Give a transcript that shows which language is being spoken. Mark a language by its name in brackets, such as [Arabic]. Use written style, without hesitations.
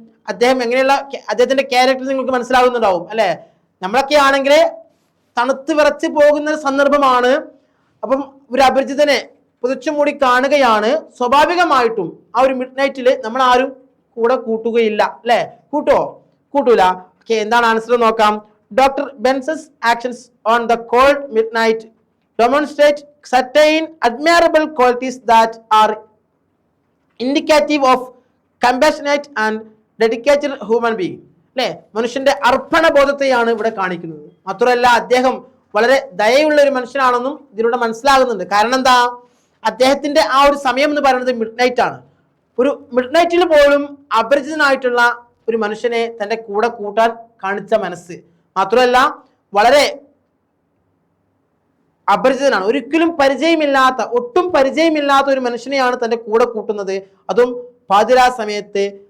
[Malayalam] അദ്ദേഹത്തിന്റെ ക്യാരക്ടർ നിങ്ങൾക്ക് മനസ്സിലാകുന്നുണ്ടാവും, അല്ലെ. നമ്മളൊക്കെ ആണെങ്കിൽ തണുത്ത് വിറച്ച് പോകുന്ന ഒരു സന്ദർഭമാണ്. അപ്പം ഒരു അപരിചിതനെ പുതച്ചു മൂടി കാണുകയാണ്. സ്വാഭാവികമായിട്ടും ആ ഒരു മിഡ് നൈറ്റിൽ നമ്മൾ ആരും കൂടെ കൂട്ടുകയില്ല, അല്ലെ. കൂട്ടൂല. ഓക്കെ, എന്താണ് ആൻസർ നോക്കാം. [English] Doctor Benson's actions on the cold midnight demonstrate certain admirable qualities that are indicative of compassionate and dedicated human being. [Malayalam] അല്ലെ, മനുഷ്യന്റെ അർപ്പണ ബോധത്തെയാണ് ഇവിടെ കാണിക്കുന്നത്. മാത്രമല്ല അദ്ദേഹം വളരെ ദയയുള്ള ഒരു മനുഷ്യനാണെന്നും ഇതിലൂടെ മനസ്സിലാകുന്നുണ്ട്. കാരണം എന്താ? അദ്ദേഹത്തിന്റെ ആ ഒരു സമയം എന്ന് പറയുന്നത് മിഡ് നൈറ്റ് ആണ്. ഒരു മിഡ് നൈറ്റിൽ പോലും അപരിചിതനായിട്ടുള്ള ഒരു മനുഷ്യനെ തന്റെ കൂടെ കൂട്ടാൻ കാണിച്ച മനസ്സ്, മാത്രമല്ല വളരെ അപരിചിതനാണ്, ഒട്ടും പരിചയമില്ലാത്ത ഒരു മനുഷ്യനെയാണ് തൻ്റെ കൂടെ കൂട്ടുന്നത്, അതും പാതിരാ സമയത്ത്.